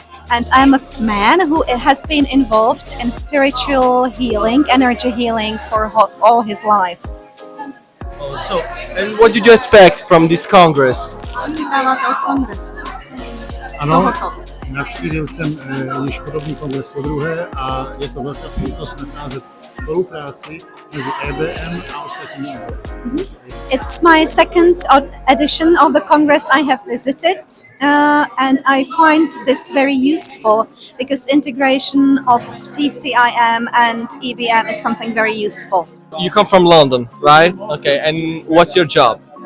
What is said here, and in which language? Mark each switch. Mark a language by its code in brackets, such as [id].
[en] And I'm a man who has been involved in spiritual healing, energy healing for all his life. So, and what did you expect from this Congress? [cs] Očekáváte od kongresu? Ano, Tohoto. navštívil jsem již podobný kongres podruhé a je to velká příležitost nacházet spolupráci mezi EBM a ostatními obory. [en] It's my second edition of the Congress I have visited, and I find this very useful because integration of TCIM and EBM is something very useful. You come from London, right? Okay, and what's your job?